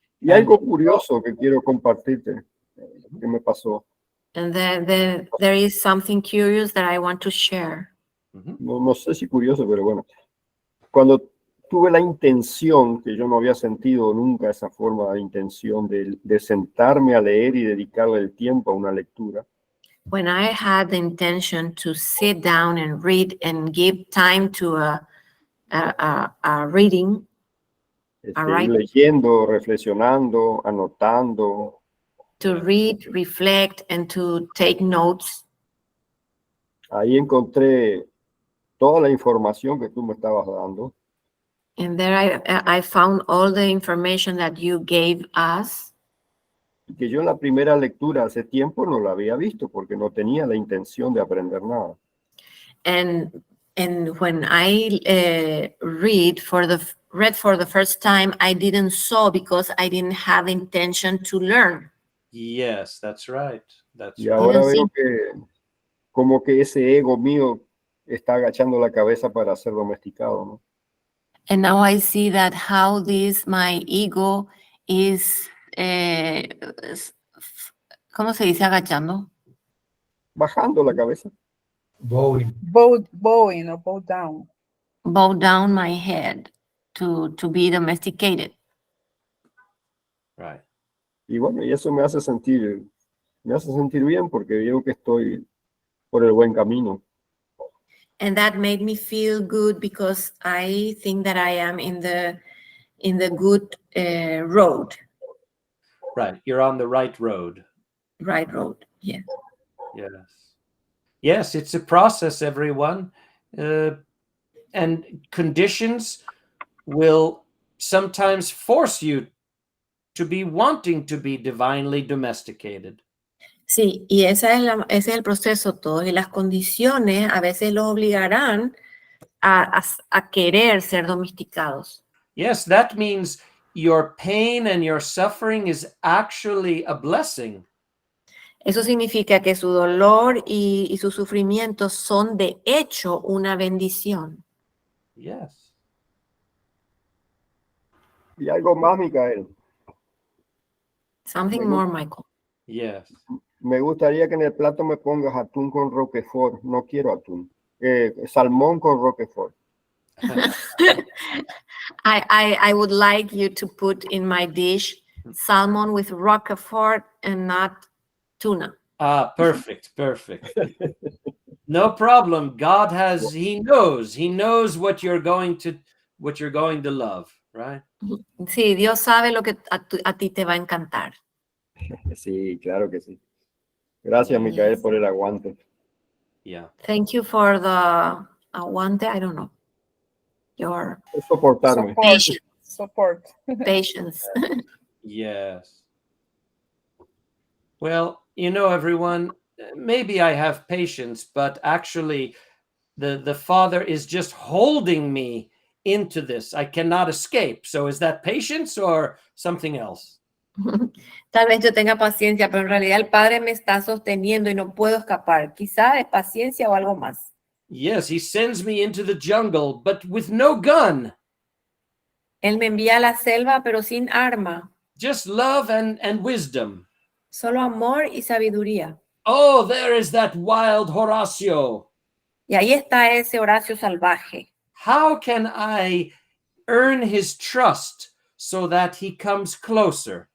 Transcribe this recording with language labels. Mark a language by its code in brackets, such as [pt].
[es] Y algo curioso que quiero compartirte, que me pasó. [en] And there is something curious that I want to share. [es] No sé si curioso, pero bueno. Cuando tuve la intención, que yo no había sentido nunca esa forma de intención de sentarme a leer y dedicarle el tiempo a una lectura, [en] When I had the intention to sit down and read and give time to a reading, [es] ir leyendo, reflexionando, anotando, [en] to read, reflect, and to take notes, [es] ahí encontré toda la información que tú me estabas dando. [en] and there I found all the information that you gave us. [es] Que yo en la primera lectura hace tiempo no la había visto porque no tenía la intención de aprender nada. [en] And when I read for the first time, I didn't saw because I didn't have intention to learn. Yes, that's right. That's [es] Y [en] right. [es] ahora veo que como que ese ego mío está agachando la cabeza para ser domesticado, ¿no? [en] And now I see that how my ego is, [es] ¿cómo se dice agachando? Bajando la cabeza. [en] Bowing. Bowing or bow down. Bow down my head to be domesticated. Right. [es] Y bueno, y eso me hace sentir bien porque veo que estoy por el buen camino. [en] And that made me feel good because I think that I am in the good road. Right. You're on the right road. Right road, yeah. Yes. Yes, it's a process, everyone. And conditions will sometimes force you to be wanting to be divinely domesticated. [es] Sí, y ese es el proceso todo. Y las condiciones a veces los obligarán a querer ser domesticados. [en] Yes, that means your pain and your suffering is actually a blessing. [es] Eso significa que su dolor y su sufrimiento son de hecho una bendición. [en] Yes. [es] Y algo más, Micael. [en] Something more, Michael. Yes. [es] Me gustaría que en el plato me pongas atún con roquefort. No quiero atún. Salmón con roquefort. [en] I would like you to put in my dish salmon with roquefort and not tuna. Ah, perfect, perfect. No problem. God he knows what you're going to love, right? [es] Sí, Dios sabe lo que a ti te va a encantar. Sí, claro que sí. Gracias, Micael, por el aguante. [en] Yeah. Thank you for the aguante, I don't know. Your [es] Soportarme. [en] Support. patience. Yes. Well, everyone, maybe I have patience, but actually the Father is just holding me into this. I cannot escape. So is that patience or something else? [es] Tal vez yo tenga paciencia, pero en realidad el Padre me está sosteniendo y no puedo escapar. Quizá es paciencia o algo más. [en] Yes, he sends me into the jungle, but with no gun. [es] Él me envía a la selva, pero sin arma. [en] Just love and wisdom. [es] Solo amor y sabiduría. [en] Oh, there is that wild Horacio. [es] Y ahí está ese Horacio salvaje. [en] How can I earn his trust so that he comes closer?